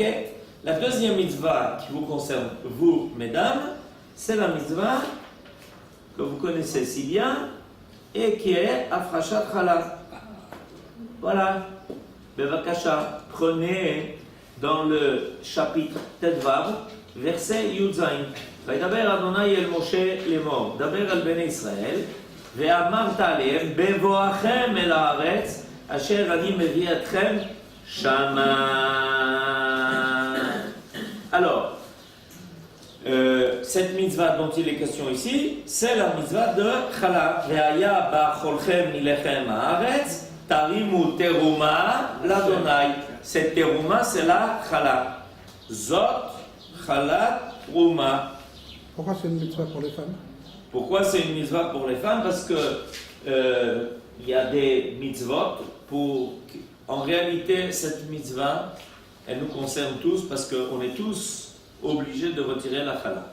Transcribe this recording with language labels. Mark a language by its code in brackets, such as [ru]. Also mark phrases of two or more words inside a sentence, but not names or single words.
[fr] La deuxième mitzvah qui vous concerne, vous, mesdames, c'est la mitzvah que vous connaissez si bien et qui est [he] הפרשת חלה. [fr] Voilà. Bevakasha, prenez dans le chapitre Tedvav, verset Yudzain. [he] וידבר אדוני אל משה לאמור, דבר על בני ישראל, ואמרת עליהם, בבואכם אל הארץ, אשר אני מביא אתכם שמה. [fr] Alors, cette mitzvah dont il est question ici, c'est la mitzvah de Chala. [he] והיה באכלכם מלחם הארץ, תרימו תרומה לאדוני. [fr] Cette teruma, c'est la Chala. [he] זאת, חלה, תרומה. [fr] Pourquoi c'est une mitzvah pour les femmes? Pourquoi c'est une mitzvah pour les femmes? Parce que il y a des mitzvot pour... En réalité, cette mitzvah, elle nous concerne tous parce qu'on est tous obligés de retirer la chala.